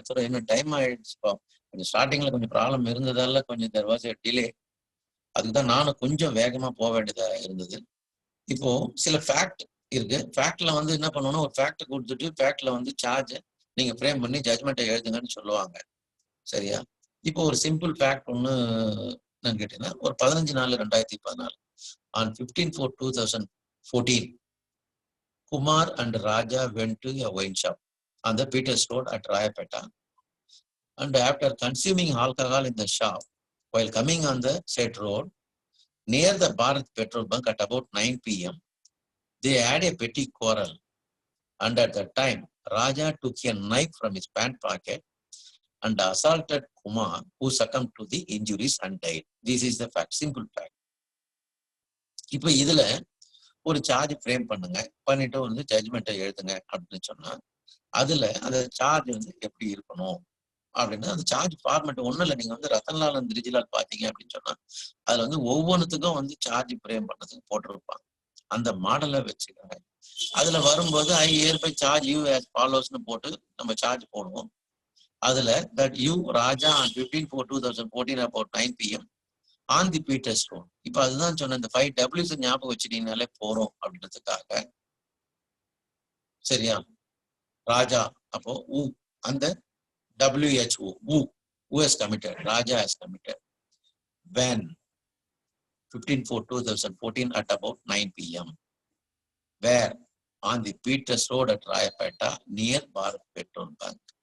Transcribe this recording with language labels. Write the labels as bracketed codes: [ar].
[ta] அப்புறம் என்ன டைம் ஆயிடுச்சு, கொஞ்சம் ஸ்டார்டிங்ல கொஞ்சம் ப்ராப்ளம் இருந்ததால கொஞ்சம் [en] there was a delay. [ta] அதுக்குதான் நானும் கொஞ்சம் வேகமா போக வேண்டியதா இருந்தது. இப்போ சில ஃபேக்ட் இருக்கு. ஃபேக்ட்ல வந்து என்ன பண்ணணும், ஒரு ஃபேக்ட் கொடுத்துட்டு ஃபேக்ட்ல வந்து சார்ஜ் நீங்க ஃப்ரேம் பண்ணி ஜட்ஜ்மெண்ட்டை எழுதுங்கன்னு சொல்லுவாங்க. சரியா, இப்போ ஒரு சிம்பிள் ஃபேக்ட் ஒண்ணு என்னன்னு கேட்டீங்கன்னா, [en] ஒரு 15/4/2014 on 15/4/2014 Kumar and Raja went to a wine shop on the Peters Road at Rayapeta, and after consuming alcohol in the shop, while coming on the said road near the Bharat petrol bunk at about 9 p.m, they had a petty quarrel, and at that time Raja took a knife from his pant pocket and assaulted Kumar, who succumbed to the injuries and died. This is the fact, simple fact. [ta] இப்போ இதுல ஒரு charge frame பண்ணுங்க, பண்ணிட்டு வந்து ஜட்ஜ்மெண்ட்டை எழுதுங்க அப்படின்னு சொன்னா அதுல அந்த சார்ஜ் வந்து எப்படி இருக்கணும் அப்படின்னா, அந்த சார்ஜ் ஃபார்மேட் ஒண்ணும் இல்லை. நீங்க வந்து ரத்தன்லால் அண்ட் ரிஜிலால் பாத்தீங்க அப்படின்னு சொன்னா அதுல வந்து ஒவ்வொன்றுத்துக்கும் வந்து சார்ஜ் ஃப்ரேம் பண்ணதுக்கு போட்டிருப்பாங்க. அந்த மாடலை வச்சுக்கோங்க. அதுல வரும்போது ஐ ஏற்பை சார்ஜ் யூ [en] as follows- [ta] னு போட்டு நம்ம சார்ஜ் போடுவோம். அதுல [en] That you Raja on 15/4/2014 about 9 p.m on the Peters Road. [ta] இப்ப அதுதான் சொன்ன இந்த 5 W's ஞாபகம் வச்சுட்டீங்கனாலே போறோம் அப்படின்றதுக்காக. சரியா, ராஜா அப்போ ஊ அந்த [en] WHO who has committed, Raja has committed when 15/4/2014 at about 9 p.m. where on the Peters Road at Rayapeta near Bharat Petrol Bank.